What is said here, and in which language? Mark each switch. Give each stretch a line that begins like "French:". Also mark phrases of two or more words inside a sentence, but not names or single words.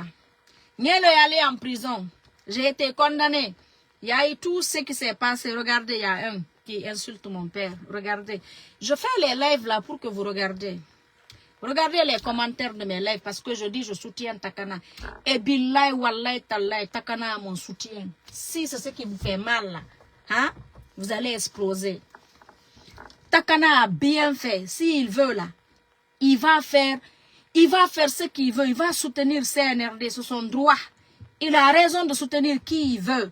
French: Nieleux est allé en prison. J'ai été condamné. Il y a eu tout ce qui s'est passé. Regardez, il y a un qui insulte mon père. Regardez. Je fais les lives là pour que vous regardez. Regardez les commentaires de mes lives parce que je dis je soutiens Takana.
Arabic: Et billahi wallahi tallahi,
French: Takana a mon soutien. Si c'est ce qui vous fait mal là, hein, vous allez exploser. Takana a bien fait. S'il veut là, il va faire ce qu'il veut. Il va soutenir CNRD, c'est son droit. Il a raison de soutenir qui il veut.